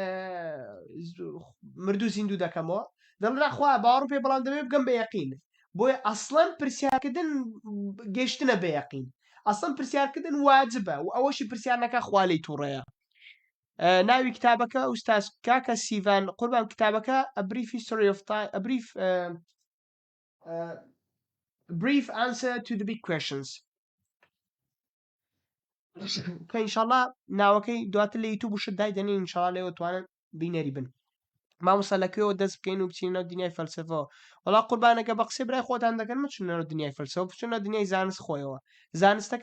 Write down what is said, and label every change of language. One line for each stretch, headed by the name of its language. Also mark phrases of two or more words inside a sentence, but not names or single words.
Central Kurdish: مردوو زیندوو دەکەمەوە دەڵێ خوا باوەڕم پێ بەڵام دەبێ بگەم بە یەقین بۆیە ئەسڵەن پرسیارکردن گەیشتنە بە یەقین ئەسڵەن پرسیارکردن واجبە و ئەوەشی پرسیار نەکە خوا لێی تووڕەیە ناوی کتابەکە ئوستاز کاکە سیڤان قوربان کتابەکە A Brief History of Time A Brief Answer to the Big Questions کە ئینشاءالله ناوەکەی دواتر لە یوتیوب وشت دایدەنین ئینشاءالله لێوە توانن بینەری بن مامۆستا لەکوێوە دەست بکەین و بچینەوە دنیای فەلسەفەوە وەڵا قوربانەکە بە قسەی برای خۆتان دەکەن مەچونەوە دنیای فەلسەفە بچونە دنیای زانست خۆیەوە زانستەکە